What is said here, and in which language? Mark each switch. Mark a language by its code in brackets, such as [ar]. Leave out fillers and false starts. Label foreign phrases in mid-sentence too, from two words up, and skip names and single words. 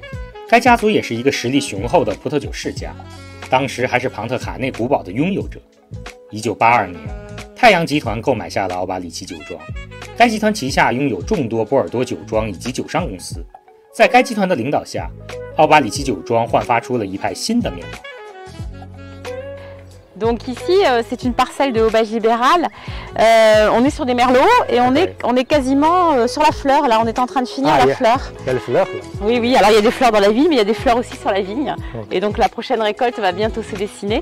[zh] 该家族也是一个实力雄厚的葡萄酒世家，当时还是庞特卡内古堡的拥有者。1982年，太阳集团购买下了奥巴里奇酒庄。该集团旗下拥有众多波尔多酒庄以及酒商公司。在该集团的领导下，奥巴里奇酒庄焕发出了一派新的面貌。 [fr] Donc ici, c'est une parcelle de Aubage Libéral. On est sur des merlots et on est quasiment sur la fleur. Là, on est en train de finir la fleur. Il y a les fleurs là. Oui, oui. Alors il y a des fleurs dans la vigne, mais il y a des fleurs aussi sur la vigne. Et donc la prochaine récolte va bientôt se dessiner.